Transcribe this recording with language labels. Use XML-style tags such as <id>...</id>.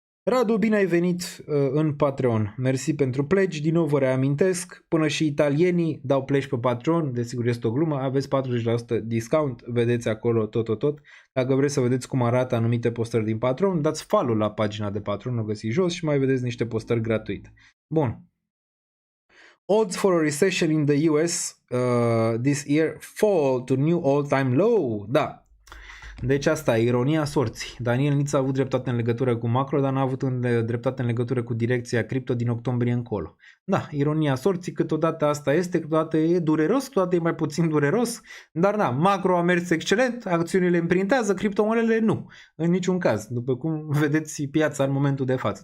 <ro>Radu, bine ai venit în Patreon. Mersi pentru pleci. Din nou vă reamintesc, până și italienii dau pleci pe Patreon. Desigur este o glumă. Aveți 40% discount. Vedeți acolo tot. Dacă vreți să vedeți cum arată anumite postări din Patreon, dați follow la pagina de Patreon, o găsiți jos și mai vedeți niște postări gratuite. Bun.</ro> <en>Odds for a recession in the US this year fall to new all-time low.</en> <ro>Da. Deci asta e ironia sorții. Daniel Niț a avut dreptate în legătură cu macro, dar n-a avut dreptate în legătură cu direcția cripto din octombrie încolo. Da, ironia sorții, câteodată asta este, câteodată e dureros, câteodată e mai puțin dureros, dar da, macro a mers excelent, acțiunile împrintează, criptomonedele nu, în niciun caz, după cum vedeți piața în momentul de față.</ro>